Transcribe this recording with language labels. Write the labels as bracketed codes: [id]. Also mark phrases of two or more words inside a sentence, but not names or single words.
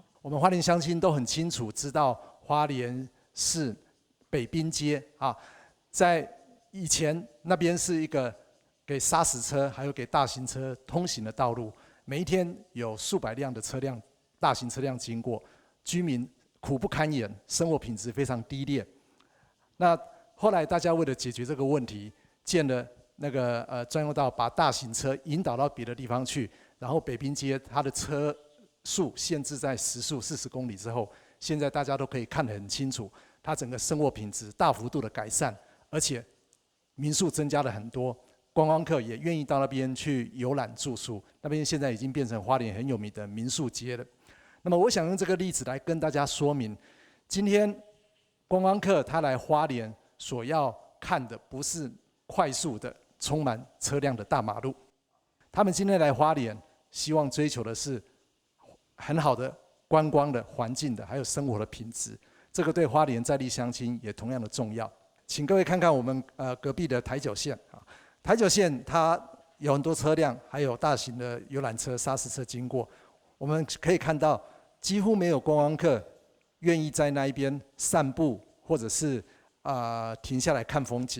[zh] 我們花蓮鄉親都很清楚知道花蓮市北濱街啊，在以前那邊是一個給砂石車還有給大型車通行的道路，每一天有數百輛的車輛、大型車輛經過，居民苦不堪言，生活品質非常低劣。那後來大家為了解決這個問題，建了那個專用道，把大型車引導到別的地方去，然後北濱街它的車速限制在時速40公里之後，現在大家都可以看得很清楚，它整個生活品質大幅度的改善，而且民宿增加了很多，觀光客也願意到那邊去遊覽住宿，那邊現在已經變成花蓮很有名的民宿街了。那麼我想用這個例子來跟大家說明，今天觀光客他來花蓮所要看的不是快速的充滿車輛的大馬路，他們今天來花蓮希望追求的是很好的觀光的環境的，還有生活的品質，這個對花蓮在地鄉親也同樣的重要。請各位看看我們隔壁的台九線啊，台九線它有很多車輛，還有大型的遊覽車、砂石車經過，我們可以看到幾乎沒有觀光客願意在那一邊散步，或者是停下來看風景。